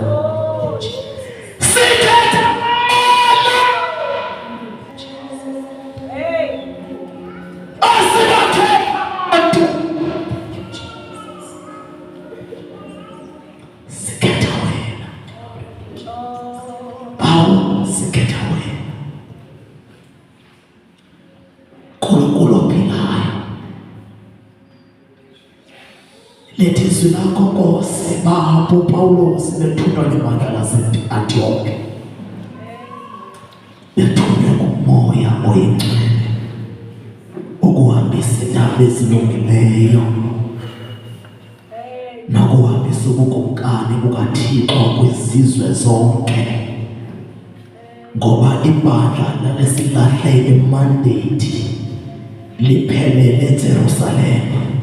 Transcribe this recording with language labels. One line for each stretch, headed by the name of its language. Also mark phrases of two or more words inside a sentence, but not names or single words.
Zulu: Sikhetha sikhetha wena Baba. Sikhetha wena Nkulunkulu ophilayo. Lethi izwi lakho Nkosi Baba.
Xhosa: uPawulos bethunywa libandla lase-Antioke, bethunywa nguMoya Oyingcwele ukuhambisa indaba ezilungileyo nokuhambisa ubukumkani bukaThixo kwizizwe zonke, ngoba ibandla lalesilahle imandate liphelele eJerusalema.